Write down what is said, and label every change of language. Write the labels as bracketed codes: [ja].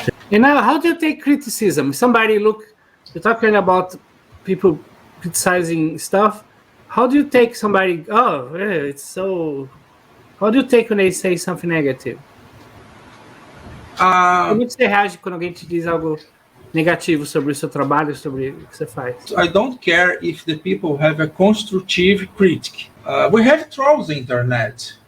[en] And now, how do you take criticism? You're talking about people criticizing stuff. How do you take somebody? It's so. How do you take when they say something negative? [pt] Como você reage quando alguém te diz algo negativo sobre o seu trabalho, sobre o que você faz? [en] I don't care if the people have a constructive critique. We have trolls on the internet.